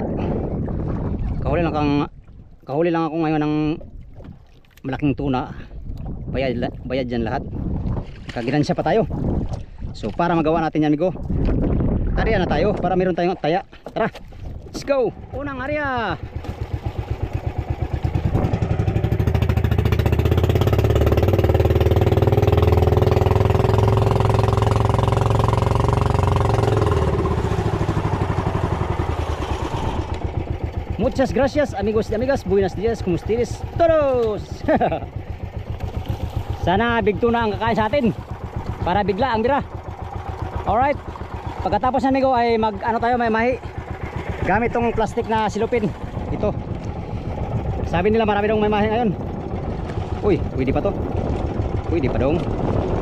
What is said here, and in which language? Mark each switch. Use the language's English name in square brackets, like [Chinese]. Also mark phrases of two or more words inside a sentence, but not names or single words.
[Filipino] Kahuli lang ako ngayon ng malaking tuna. Bayad dyan lahat. Kaginansya pa tayo. So para magawa natin yan amigo, area na tayo para meron tayong taya. Tara, [English] let's go. [Filipino] Unang area. [Spanish] Muchas gracias amigos y amigas. Buenos días, como ustedes todos. [Filipino] Sana [English] big tuna [Filipino] ang kakain sa atin para bigla ang bira. Alright, pagkatapos na amigo ay tayo may mahi gamit tong plastic na silupin. Ito, sabi nila marami dong may mahi ngayon. Uy, pwede pa to? Pwede pa dong.